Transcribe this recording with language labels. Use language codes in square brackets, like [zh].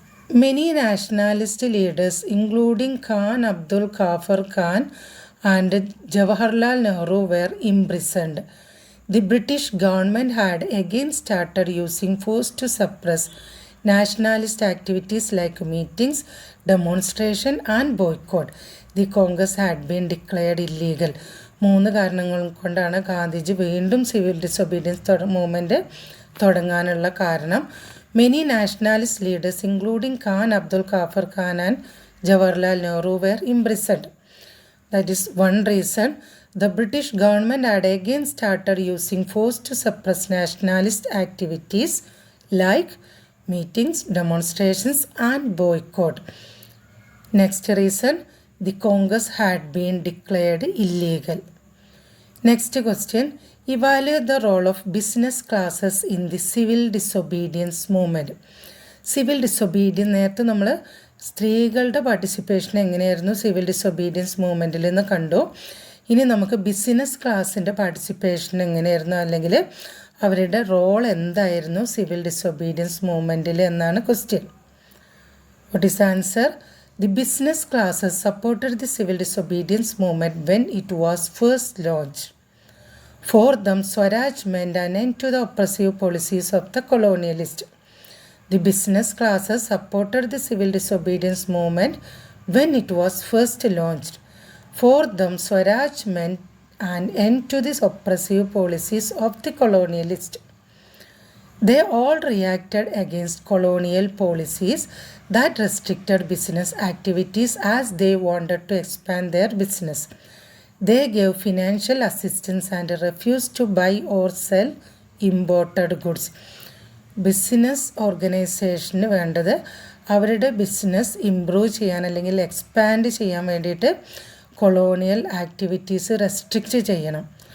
[en] Many nationalist leaders including Khan Abdul Ghaffar Khan and Jawaharlal Nehru were imprisoned. The British government had again started using force to suppress nationalist activities like meetings, demonstration and boycott. The Congress had been declared illegal. [ml] 3 കാരണങ്ങൾ കൊണ്ടാണ് ഗാന്ധിജി വീണ്ടും civil disobedience movement തുടങ്ങാനുള്ള കാരണം. [en] Many nationalist leaders including Khan Abdul Ghaffar Khan and Jawaharlal Nehru were imprisoned. That is one reason. The British government had again started using force to suppress nationalist activities like meetings, demonstrations and boycott. Next reason, the Congress had been declared illegal. Next question, evaluate the role of business classes in the civil disobedience movement. [ml] Civil disobedience നേരത്തെ നമ്മൾ സ്ത്രീകളുടെ participation എങ്ങനെയായിരുന്നു civil disobedience മൂവ്മെൻറ്റിൽ നിന്ന് കണ്ടു. ഇനി നമുക്ക് business ക്ലാസ്സിൻ്റെ participation എങ്ങനെയായിരുന്നു, അല്ലെങ്കിൽ അവരുടെ റോൾ എന്തായിരുന്നു സിവിൽ ഡിസൊബീഡിയൻസ് മൂവ്മെൻറ്റിൽ എന്നാണ് question. [en] What is answer? The business classes supported the civil disobedience movement when it was first launched. For them, Swaraj meant an end to the oppressive policies of the colonialists. The business classes supported the civil disobedience movement when it was first launched. For them, Swaraj meant an end to these oppressive policies of the colonialists. They all reacted against colonial policies that restricted business activities as they wanted to expand their business. They gave financial assistance and refused to buy or sell imported goods. [ml] Business ഓർഗനൈസേഷന് വേണ്ടത് അവരുടെ business improve ചെയ്യാൻ അല്ലെങ്കിൽ expand ചെയ്യാൻ വേണ്ടിയിട്ട് colonial activities restrict ചെയ്യണം.